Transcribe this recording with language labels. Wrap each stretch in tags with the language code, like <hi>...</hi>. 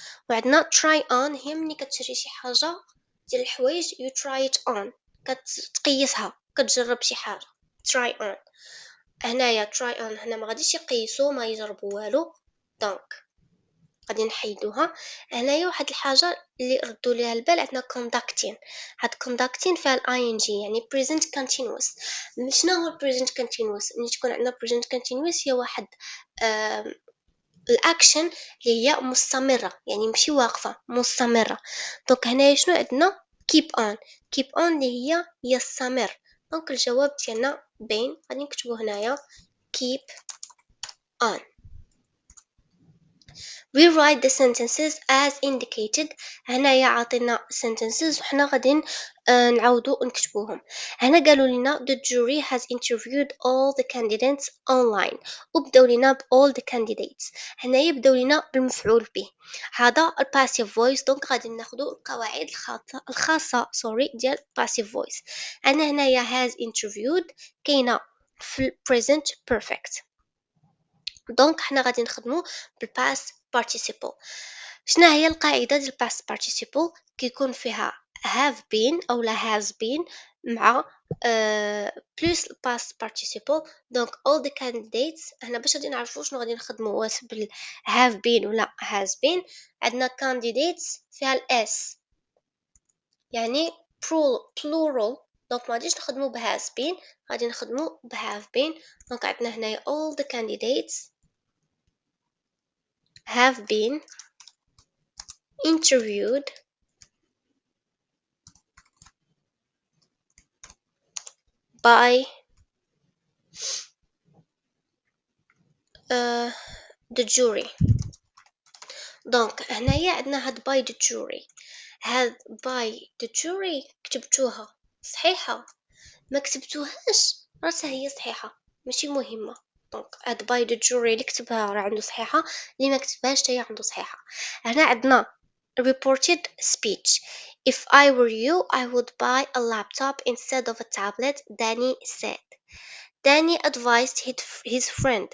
<ar>وعندنا try on هي مني كتشري شي حاجه ديال الحوايج</ar> <en>you try it on</en> <ar>كتقيسها كتجرب شي حاجه try on. هنايا try on هنا ما غاديش يقيسوا ما يجربوا والو دونك غادي نحيدوها. هنايا واحد الحاجه اللي ردوا ليها البال عندنا conducting. هاد conducting فيها ing يعني present continuous. شنو هو present continuous؟ ملي تكون عندنا present continuous هي واحد الاكشن اللي هي مستمره يعني ماشي واقفه مستمره. دونك هنايا شنو عندنا keep on اللي هي يستمر. دونك الجواب ديالنا باين غادي نكتبو هنايا keep on.</ar> <en>rewrite the sentences as indicated.</en> <ar>هنايا عطينا sentences وحنا غادي نعاودو نكتبوهم. هنا قالوا لنا</ar> <en>the jury has interviewed all the candidates online.</en> <ar>وبداو لنا ب</ar> <en>all the candidates.</en> <ar>هنايا بداو لنا بالمفعول به. هذا passive voice دونك غادي ناخدو القواعد الخاصة ديال passive voice. أنا هنايا has interviewed كاينة في present perfect. دونك حنا غادي نخدمو بالpast participle. شنو هي القاعده ديال past participle؟ كيكون فيها have been او لا has been مع plus past participle. دونك all the candidates هنا باش غادي نعرفوا شنو غادي نخدمو واش بال have been ولا has been. عندنا candidates فيها s يعني plural دونك ما غاديش نخدمو ب has been غادي نخدمو ب have been. دونك عندنا هنايا</ar> <en>all the candidates have been interviewed by the jury.</en> <ar>دونك هنايا عندنا هاد</ar> <en>by the jury.</en> <ar>هاد by the jury كتبتوها صحيحة ما كتبتوهاش راسها هي صحيحة ماشي مهمة. دونك هاد by the jury اللي كتبها راه عنده صحيحة اللي ما كتبهاش حتى هي عنده صحيحة. هنا عندنا reported speech.</ar> <en>If I were you I would buy a laptop instead of a tablet. Danny said. Danny advised his friend.</en>